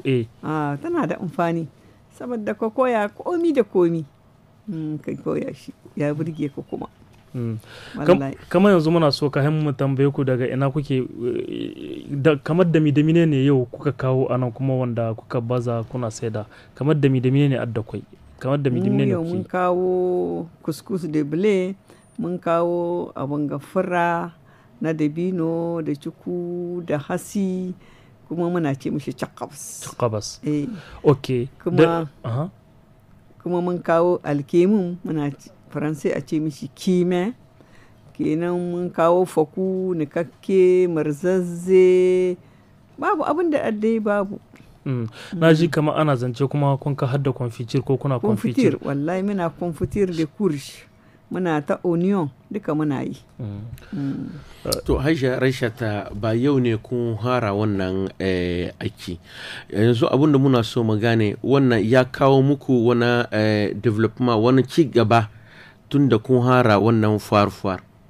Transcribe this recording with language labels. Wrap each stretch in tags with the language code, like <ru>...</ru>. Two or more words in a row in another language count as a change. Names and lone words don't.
<ha>Tana da amfani saboda ka koya komi da komi, ka koya shi ya burge ka kuma. Kamar yanzu muna so ka mu tambaye ku daga ina kuke, kamar da mine ne yau kuka kawo anan kuma wanda kuka baza kuna saida, kamar da mine ne adda kwai, kamar da mine ne mun kawo</ha> <fr>couscous de blé,</fr> <ha>mun kawo abin gafara na dabino da cuku da hasi, kuma muna ce mishi cakabas. Ok. Kuma mun kawo alkemun, muna faransai a ce mishi kime, kenan mun kawo faku nikakke marzazze, babu abin da addai babu. Na ji kama ana zance kuma kun ka hadda confiture ko kuna confiture? Wallahi muna</ha> <fr>confiture de courge,</fr> <ha>muna ta onion, duka muna yi. To Hajiya Raishata, ba yau ne kun hara wannan aiki, yanzu abin da muna so mu gane, wannan ya kawo muku wani development, wani ci gaba tun da kun hara wannan fuwar-fuwar?</ha>